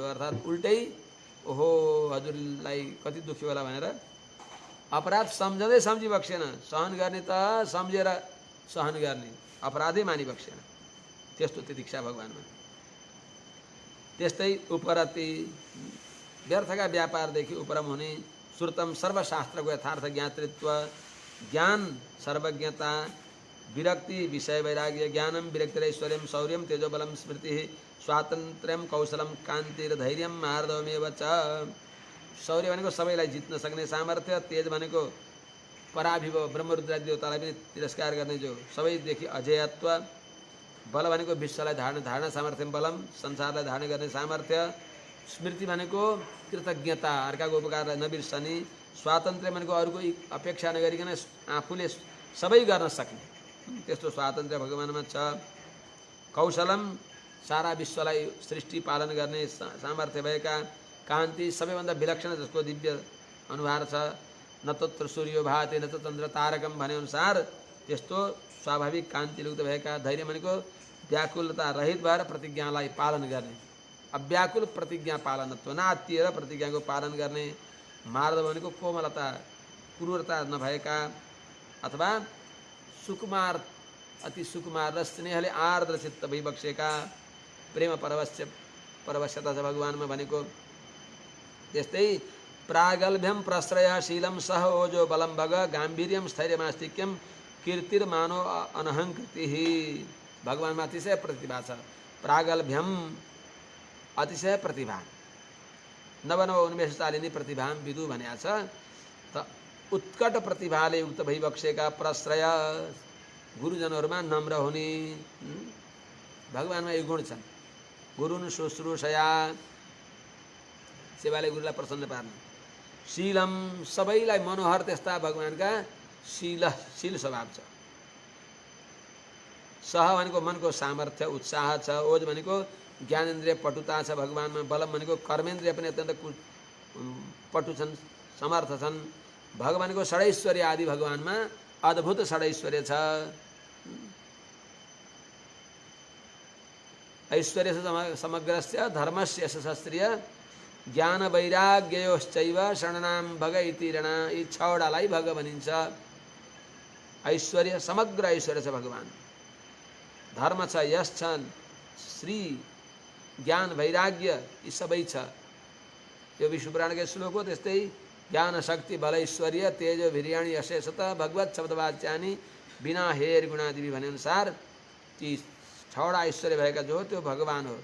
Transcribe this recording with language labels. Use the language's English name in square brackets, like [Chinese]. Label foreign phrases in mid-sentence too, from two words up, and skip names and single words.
[Nepali] अर्थात् उल्टै ओहो हजुरलाई कति दुःखी होला भनेर अपराध सम्झँदै सम्झिबक्सेन। सहन गर्ने त सम्झेर सहन गर्ने, अपराधै मानिबक्सेन। त्यस्तो तितिक्षा भगवानमा। त्यस्तै उपरति व्यर्थका व्यापारदेखि उपरम हुने। श्रुतम सर्वशास्त्रको यथार्थ ज्ञातृत्व, ज्ञान सर्वज्ञता। विरक्ति विषय वैराग्य। [Sanskrit] ज्ञानम विरक्तिरैश्वर्यम शौर्यम तेजोबलम स्मृति स्वातन्त्र्यम कौशलम कान्तिर्धैर्यम मार्दवमेव च। [Nepali] शौर्य भनेको सबैलाई जित्न सक्ने सामर्थ्य। तेज भनेको पराभिव ब्रह्मरुद्रादि देवतालाई पनि तिरस्कार गर्ने जो सबैदेखि अजेयत्व। बल भनेको विश्वलाई धारण सामर्थ्य बलम, संसारलाई धारण गर्ने सामर्थ्य। स्मृति भनेको कृतज्ञता, अर्काको उपकारलाई नबिर्सने। स्वातन्त्र्य भनेको अरूको अपेक्षा नगरिकन आफूले सबै गर्न सक्ने, त्यस्तो स्वातन्त्र्य भगवानमा छ। कौशलम सारा विश्वलाई सृष्टि पालन गर्ने सामर्थ्य भएका। कान्ति सबैभन्दा विलक्षण जसको दिव्य अनुहार छ। [Sanskrit] न तत्र सूर्यो भाति न त चन्द्र तारकम [Nepali] भनेअनुसार त्यस्तो स्वाभाविक कान्तियुक्त भएका। धैर्य भनेको व्याकुलता रहित भएर प्रतिज्ञालाई पालन गर्ने, अव्याकुल प्रतिज्ञा पालनत्व, नआत्तिएर प्रतिज्ञाको पालन गर्ने। मार्दव भनेको कोमलता, क्रूरता नभएका अथवा सुकुमार, अति सुकुमार र स्नेहले आर्द्र चित्त भइबक्सेका। प्रेम परवश्यता छ भगवानमा भनेको। [Sanskrit] त्यस्तै प्रागल्भ्यम प्रश्रयशीलम सह ओजो बलम भग गाम्भीर्यम स्थैर्यमास्तिक्यम कीर्तिर्मानो अनहङ्कृति। [Nepali] भगवानमा अतिशय प्रतिभा छ। प्रागल्भ्यम अतिशय प्रतिभा, [Sanskrit] नवनव उन्मेषशालिनी प्रतिभा [Nepali] विदु भनेको छ। त उत्कट प्रतिभाले युक्त भइबक्सेका। प्रश्रय गुरुजनहरूमा नम्र हुने। भगवानमा यो गुण छन्। [Sanskrit] गुरुन शुश्रूषया [Nepali] सेवाले गुरुलाई प्रसन्न पार्ने। शीलम सबैलाई मनोहर त्यस्ता भगवानका शील स्वभाव छ। सह भनेको मनको सामर्थ्य उत्साह छ। ओज भनेको ज्ञानेन्द्रिय पटुता छ भगवानमा। बलम भनेको कर्मेन्द्रिय पनि अत्यन्त पटु छन्, समर्थ छन्। भगवानको षडैश्वर्य आदि भगवानमा अद्भुत षडैश्वर्य छ। [Sanskrit] ऐश्वर्य समग्रस्य धर्मस्य शास्त्रीय ज्ञान वैराग्ययोश्चैव शरणनाम भग इति ऋण। [Nepali] यी छवटालाई भग भनिन्छ। ऐश्वर्य समग्र ऐश्वर्य छ भगवान। धर्म छ, यश छन्, श्री ज्ञान वैराग्य यी सबै छ। यो विष्णु पुराणको श्लोक हो। त्यस्तै [Sanskrit] ज्ञान शक्ति बल ऐश्वर्य तेज वीर्याणि अशेषत भगवत शब्दवाच्यानि बिना हेर गुणादिवि [Nepali] भनेअनुसार ती छवटा ऐश्वर्य भएका जो त्यो भगवान हो।